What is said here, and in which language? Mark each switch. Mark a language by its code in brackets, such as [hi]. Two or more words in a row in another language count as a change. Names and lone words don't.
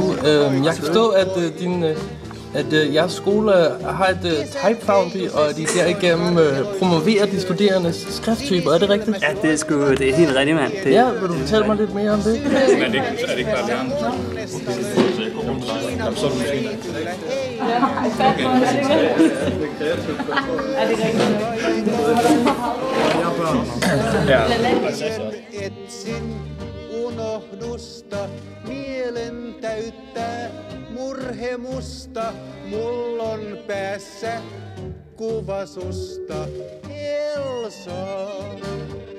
[da] Jeg kan forstå, at jeres skole har et Type Foundry, og de derigennem promoverer de studerendes skrifttyper. Er det rigtigt? Ja, det er helt rigtigt, mand. Ja, vil du fortælle mig lidt mere om det? Men er det ikke bare læreren? Så er du måske. Er det rigtigt? Ja. [fi] Etsin unohdusta, mielen täyttää murhemusta, mulla on päässä kuva susta, Elsa.